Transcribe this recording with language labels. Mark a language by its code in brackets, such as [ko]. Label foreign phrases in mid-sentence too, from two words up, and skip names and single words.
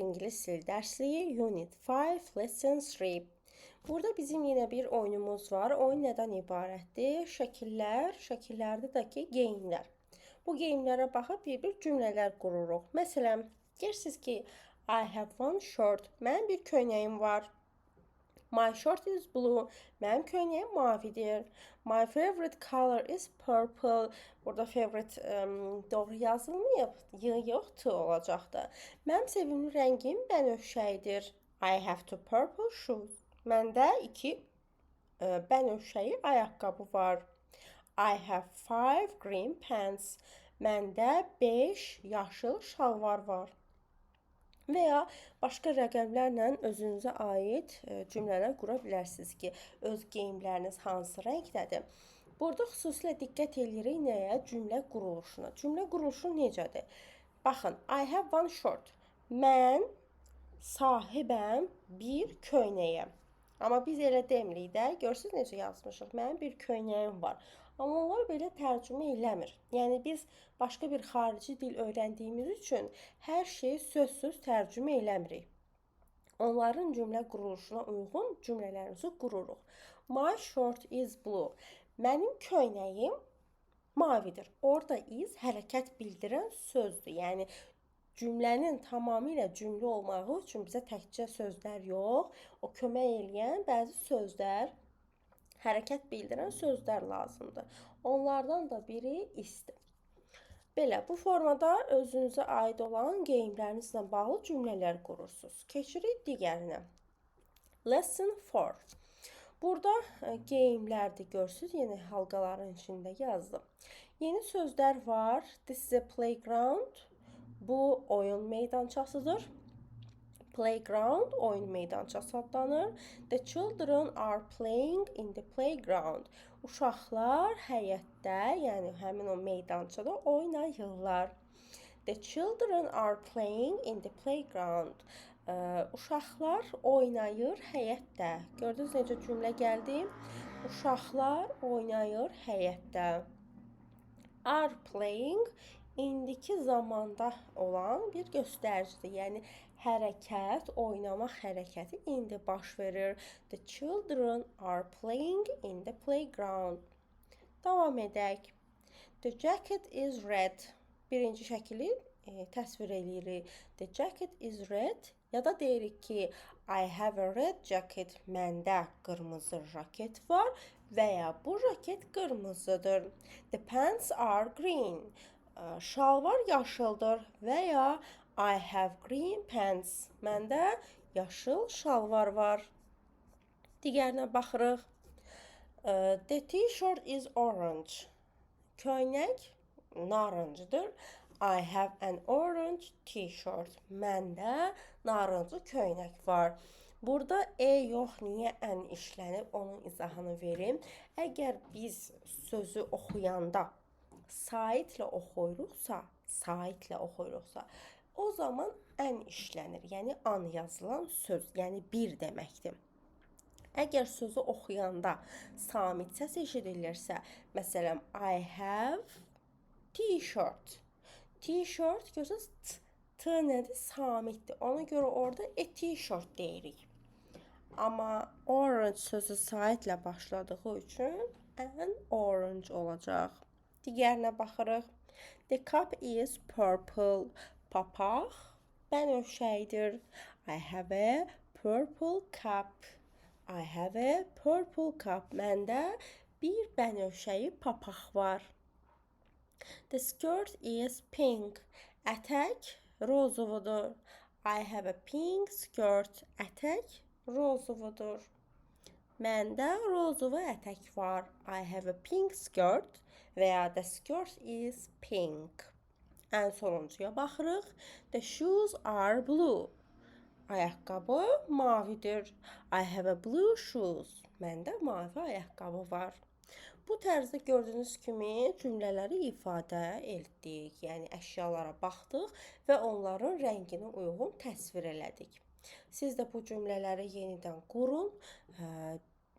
[az] İngilis Dil Dersliği [en] Unit 5 Lesson 3. [az] Burada bizim yine bir oyunumuz var. Oyun neden ibarətdir? Şəkillər, şəkillərdəki geyimlər. Bu geyimlərə baxıb bir cümlələr qururuq. Məsələn, deyirsiniz ki, [en] I have one shirt. [az] Mənim bir köynəyim var. [en] My shirt is blue. [az] Mənim köynəyim mavidir. [en] My favorite color is purple. [az] Burada favorite doğru yazılmayıb. Yoxdur olacaqdı. Mənim sevimli rəngim bənövşəyidir. [en] I have two purple shoes. [az] Məndə iki bənövşəyi ayaqqabı var. [en] I have 5 green pants. [az] Məndə 5 yaşıl şalvar var. Və ya başqa rəqəmlərlə özünüzə aid cümlələr qura bilərsiniz ki, öz geyimləriniz hansı rəngdədir. Burada xüsusilə diqqət edirik nəyə? Cümlə quruluşuna. Cümlə quruluşu necədir? Baxın, [en] I have one shirt. [az] Mən sahibəm bir köynəyə. Amma biz elə demirik də, görürsünüz necə yazmışıq? Mənim bir köynəyim var. Amma onlar belə tərcümə eləmir. Yəni biz başqa bir xarici dil öyrəndiyimiz üçün hər şeyi sözsüz tərcümə eləmirik. Onların cümlə quruluşuna uyğun cümlələrimizi qururuq. [en] My shirt is blue. [az] Mənim köynəyim mavidir. Orada is hərəkət bildirən sözdür. Yəni cümlənin tamamilə cümlə olmağı üçün bizə təkcə sözlər yox, o kömək eləyən bəzi sözlər, hərəkət bildirən sözlər lazımdır. Onlardan da biri istir. Belə, bu formada özünüzə aid olan geyimlərinizlə bağlı cümlələr qurursunuz. Keçirik digərinə. Lesson 4. Burada geyimlərdir, görürsünüz, yeni halqaların içində yazdım. Yeni sözlər var. [en] This is a playground. [az] Bu oyun meydançasıdır. Playground oyun meydançası adlanır. [en] The children are playing in the playground. [az] Uşaqlar həyətdə, yəni həmin o meydançada oynayırlar. [en] The children are playing in the playground. [az] Uşaqlar oynayır həyətdə. Gördünüz necə cümlə gəldi? Uşaqlar oynayır həyətdə. [en] Are playing [az] indiki zamanda olan bir göstəricidir. Yəni hərəkət, oynamaq hərəkəti indi baş verir. [en] The children are playing in the playground. [az] Davam edək. [en] The jacket is red. [az] Birinci şəkili təsvir edirik. [en] The jacket is red. [az] Ya da deyirik ki, [en] I have a red jacket. [az] Məndə qırmızı jaket var və ya bu jaket qırmızıdır. [en] The pants are green. [az] Şalvar yaşıldır və ya [en] I have green pants. [az] Məndə yaşıl şalvar var. Digərinə baxırıq. [en] The t-shirt is orange. [az] Köynək narıncıdır. [en] I have an orange t-shirt. [az] Məndə narıncı köynək var. Burada yox, niyə ən işlənib, onun izahını verim. Əgər biz sözü oxuyanda saitlə oxuyuruqsa, o zaman ən işlənir. Yəni an yazılan söz, yəni bir deməkdir. Əgər sözü oxuyanda samit səs eşidilirsə, məsələn, [en] I have t-shirt. [az] T-shirt görürsünüz, t nədir? Samitdir. Ona görə orada t-shirt deyirik. Amma orange sözü saitlə başladığı üçün [en] an orange [az] olacaq. Digərinə baxırıq. [en] The cup is purple. [az] Papaq bənövşəyidir. [en] I have a purple cup. I have a purple cup. [az] Məndə bir bənövşəyi papaq var. The skirt is pink. Ətək rozovudur. [en] I have a pink skirt. [az] Ətək rozovudur. Məndə rozovu ətək var. [en] I have a pink skirt [az] və ya [en] the skirt is pink. [az] Ən sonuncuya baxırıq. [en] The shoes are blue. [az] Ayaqqabı mavidir. [en] I have a blue shoes. [az] Məndə mavi ayaqqabı var. Bu tərzdə gördüyünüz kimi cümlələri ifadə etdik. Yəni əşyalara baxdıq və onların rənginə uyğun təsvir elədik. Siz də bu cümlələri yenidən qurun.